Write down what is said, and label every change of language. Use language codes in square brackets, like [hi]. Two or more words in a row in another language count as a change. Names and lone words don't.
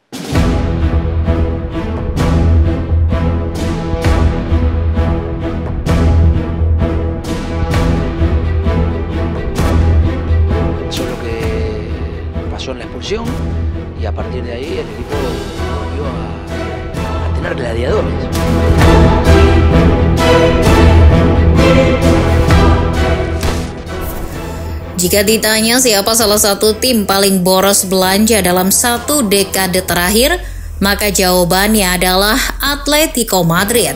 [es] Eso es lo que pasó en la expulsión y a partir de ahí el equipo volvió a tener gladiadores. [id] Jika ditanya siapa salah satu tim paling boros belanja dalam satu dekade terakhir, maka jawabannya adalah Atletico Madrid.